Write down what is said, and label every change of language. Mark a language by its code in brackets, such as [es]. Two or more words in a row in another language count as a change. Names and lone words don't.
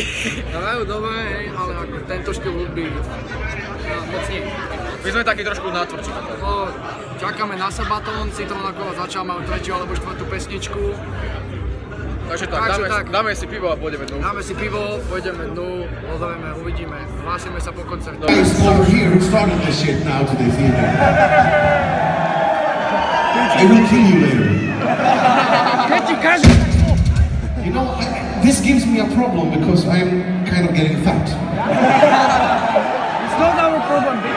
[sk] Hrajú dobre, hej, ale ako tento štýl hudby moc nie. My sme takí trošku natvrdší. No, čakáme na Sabaton, Citron akorát začal, majú 3. alebo 4. pesničku. Takže tak, dáme si pivo a pôjdeme dnu. Dáme si pivo, pôjdeme dnu, pozrieme, uvidíme. Hlásime sa po koncerte. [en] Guys over here who started this shit now to the theater. I will kill you later. You know, this gives me a problem because I'm kind of getting fat. It's not our problem, bitch.